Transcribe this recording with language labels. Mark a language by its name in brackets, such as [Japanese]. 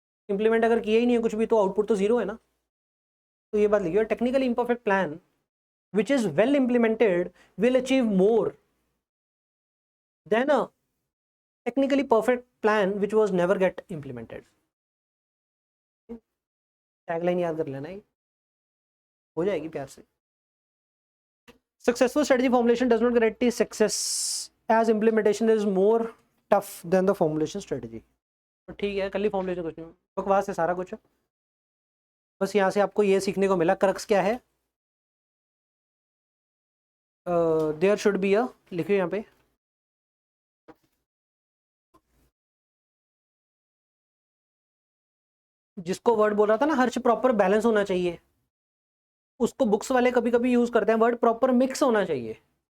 [Hindi] Implement अगर किया ही नहीं है कुछ भी तो आउटपुट तो जीरो है ना। तो ये बात लिखिए, [English] Technically imperfect plan which is well implemented will achieve more than a technically perfect plan which was never get implemented. [Hindi] Tagline याद कर लेना, हो जाएगी प्यार से। [English] Successful strategy formulation does not guarantee success as implementation is more tough than the formulation strategy। [Hindi] तो ठीक है, कर ली फॉर्मुलेशन, कुछ नहीं बकवास है सारा कुछ। बस यहाँ से आपको ये सीखने को मिला क्रक्स क्या है। देयर शुड बी अ, लिखिए यहाँ पे, जिसको वर्ड बोल रहा था ना हर्ष प्रॉपर बैलेंस होना चाहिए, उसको बुक्स वाले कभी कभी यूज करते हैं वर्ड प्रॉपर मिक्स होना चाहिए।